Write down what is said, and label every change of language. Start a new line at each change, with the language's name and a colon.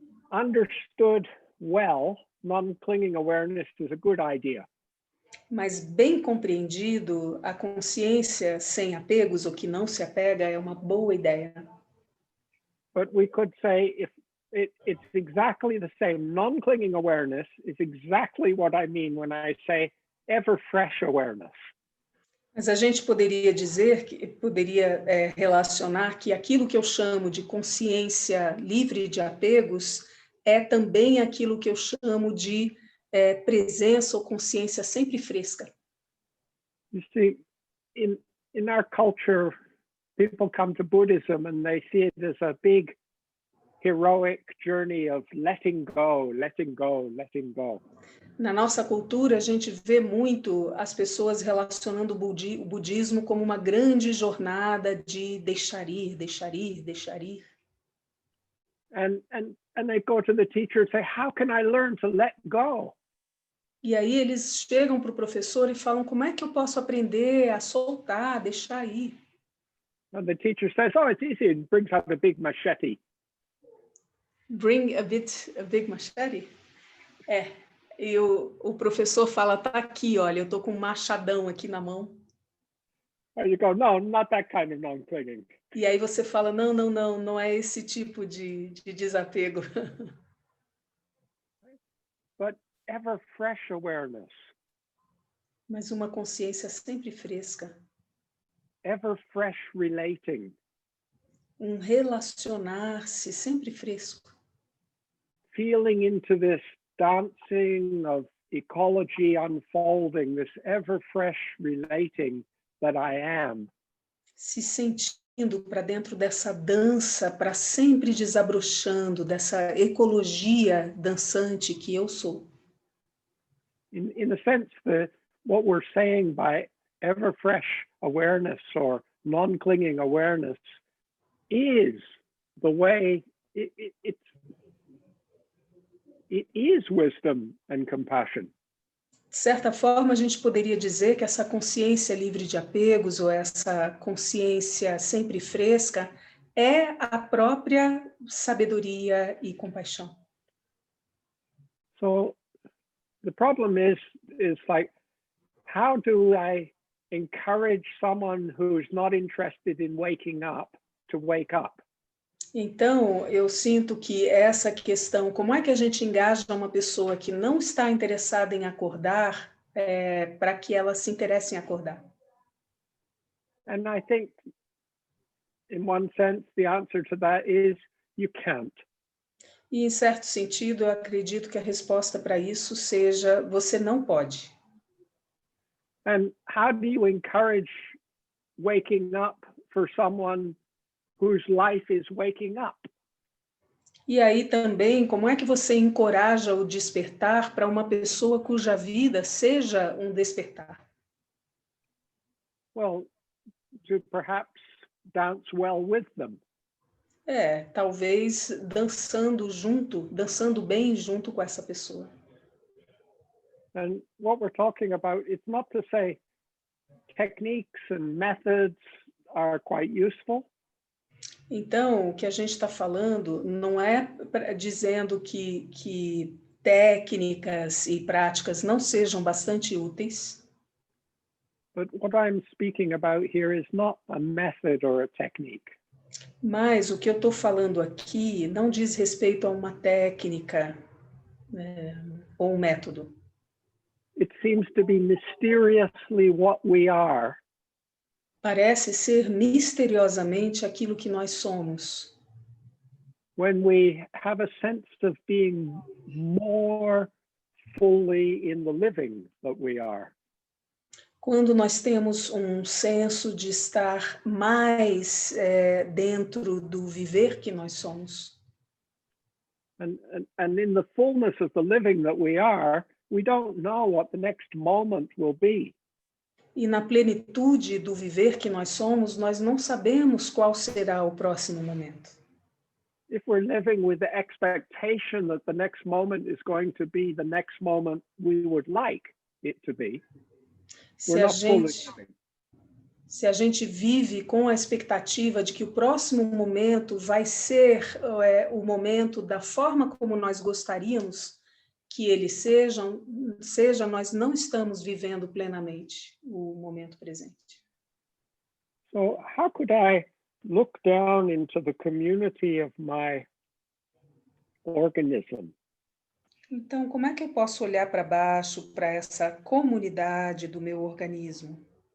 English: understood well, non-clinging awareness is a good idea.
Portuguese: Mas bem compreendido, a consciência sem apegos, ou que não se apega, é uma boa ideia.
English: But we could say if it's exactly the same. Non-clinging awareness is exactly what I mean when I say ever fresh awareness.
Portuguese: Mas a gente poderia dizer, relacionar que aquilo que eu chamo de consciência livre de apegos é também aquilo que eu chamo de presença ou consciência sempre fresca.
English: You see, in our culture, people come to Buddhism and they see it as a big heroic journey of letting go, letting go, letting go.
Portuguese: Na nossa cultura, a gente vê muito as pessoas relacionando o budismo como uma grande jornada de deixar ir, deixar ir, deixar ir.
English: And they go to the teacher and say, how can I learn to let go?
Portuguese: E aí eles chegam para o professor e falam, como é que eu posso aprender a soltar, deixar ir?
English: And the teacher says, oh, it's easy, and brings out a big machete. Bring a big machete?
Portuguese: E o professor fala, tá aqui, olha, eu tô com um machadão aqui na mão.
English: Or you go, no, not that kind of non-clinging.
Portuguese: E aí você fala, não é esse tipo de desapego.
English: But ever fresh awareness,
Portuguese: Mas uma consciência sempre fresca.
English: ever fresh relating,
Portuguese: Um relacionar-se sempre fresco.
English: feeling into this dancing of ecology unfolding, this ever fresh relating that I am.
Portuguese: Se sentindo para dentro dessa dança, para sempre desabrochando, dessa ecologia dançante que eu sou.
English: In a sense, what we're saying by ever fresh awareness or non-clinging awareness is the way it is wisdom and compassion.
Portuguese: De certa forma, a gente poderia dizer que essa consciência livre de apegos, ou essa consciência sempre fresca, é a própria sabedoria e compaixão.
English: So the problem is like, how do I encourage someone who's not interested in waking up to wake up?
Portuguese: Então, eu sinto que essa questão, como é que a gente engaja uma pessoa que não está interessada em acordar, para que ela se interesse em acordar?
English: And I think, in one sense, the answer to that is you can't.
Portuguese: E, em certo sentido, eu acredito que a resposta para isso seja: você não pode.
English: And how do you encourage waking up for someone whose life is waking up?
Portuguese: E aí também, como é que você encoraja o despertar para uma pessoa cuja vida seja um despertar?
English: Well, to perhaps dance well with them.
Portuguese: Talvez dançando bem junto com essa pessoa.
English: And what we're talking about, it's not to say techniques and methods are quite useful.
Portuguese: Então, o que a gente está falando não é dizendo que técnicas e práticas não sejam bastante úteis.
English: But what I'm speaking about here is not a method or a technique.
Portuguese: Mas o que eu estou falando aqui não diz respeito a uma técnica, ou um método.
English: It seems to be mysteriously what we are.
Portuguese: Parece ser misteriosamente aquilo que nós somos.
English: When we have a sense of being more fully in the living that we are.
Portuguese: Quando nós temos um senso de estar mais dentro do viver que nós somos.
English: And in the fullness of the living that we are, we don't know what the next moment will be.
Portuguese: E na plenitude do viver que nós somos, nós não sabemos qual será o próximo momento.
English: If we're living with the expectation that the next moment is going to be the next moment we would like it to be, we're not fully living.
Portuguese: Se a gente vive com a expectativa de que o próximo momento vai ser o momento da forma como nós gostaríamos que ele seja, nós não estamos vivendo plenamente o momento presente.
English: So how could I look down into the community of my organism?
Portuguese: Então, como é que eu posso olhar para baixo, para essa comunidade do meu organismo?